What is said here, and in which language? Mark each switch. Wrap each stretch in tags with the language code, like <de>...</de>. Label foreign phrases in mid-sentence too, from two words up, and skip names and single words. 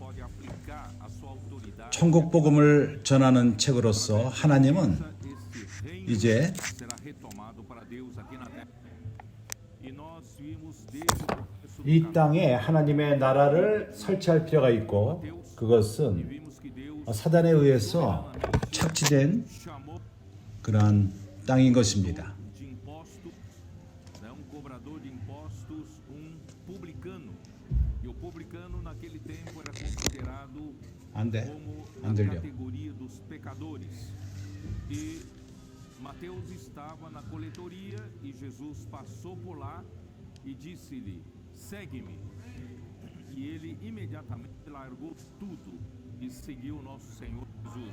<ko>천국 복음을 전하는 책으로서 하나님은 이제 이 땅에 하나님의 나라를 설치할 필요가 있고, 그것은 사단에 의해서 착취된 그러한 땅인 것입니다. 안 들려.</ko> <pt>Mateus estava na coletoria e Jesus passou por lá e disse-lhe: segue-me. E ele imediatamente largou tudo e seguiu o nosso Senhor Jesus.</pt>